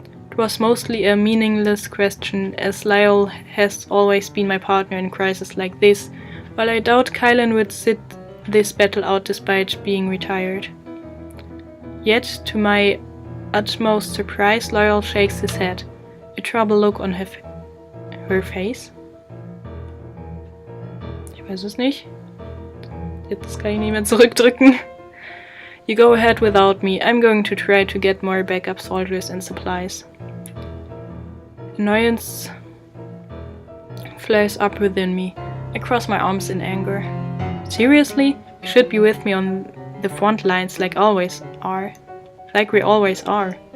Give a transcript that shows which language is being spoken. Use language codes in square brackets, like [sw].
[en] It was mostly a meaningless question, as Lyell has always been my partner in crises like this, while I doubt Kylan would sit this battle out despite being retired. Yet, to my utmost surprise, Lyell shakes his head, a troubled look on her face. [de] Ich weiß es nicht. Jetzt kann ich nicht mehr zurückdrücken. [en] You go ahead without me. I'm going to try to get more backup soldiers and supplies. Annoyance flares up within me. I cross my arms in anger. Seriously? You should be with me on the front lines like we always are.